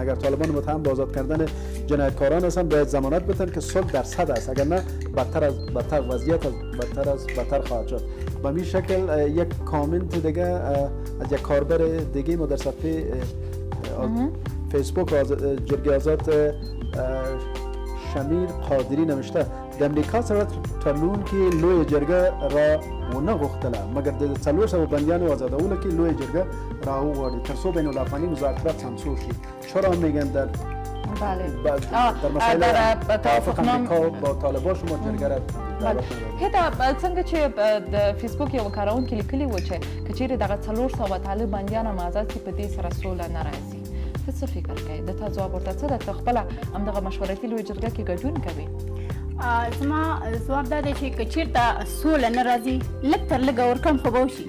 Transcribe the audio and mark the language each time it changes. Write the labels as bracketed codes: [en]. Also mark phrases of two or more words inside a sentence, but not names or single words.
[fa] اگر طالبان متهم به آزاد کردن جنایتکاران هستند باید ضمانت بدن که صلح در صد است، اگر نه بدتر وضعیت از بدتر خواهد شد. به این شکل یک کامنت دیگه از یک کاربر دیگه ما در صفحه فیسبوک جرگه آزاد شمیر قادری نوشته [ps] د امریکا سره تړون کې لوی جرګه را ونه غوښتله مګر د 400 بندیانو آزادولو کې لوی جرګه را وغواړي تر څو بین الافغاني مذاکرات سانسور شي. [fa] چرا میگن در مسائل توافقنامه با طالبان شما جرګه را [ps] هدا څنګه چې د فیسبوک یو کارونکي لیکلي و چې کچېرې دغه 400 طالب بندیان هم آزاد شي په دې سره سوله نه راځي. ته څه فکر کوې؟ د تا ځواب ورته څه ده؟ ته خپله همدغه مشورتي لویه جرګه کې ګډون کوې؟ زما ځواب دا دی چې که چېرته سوله نه راځي لږ تر لږه ورکم خو به وشي.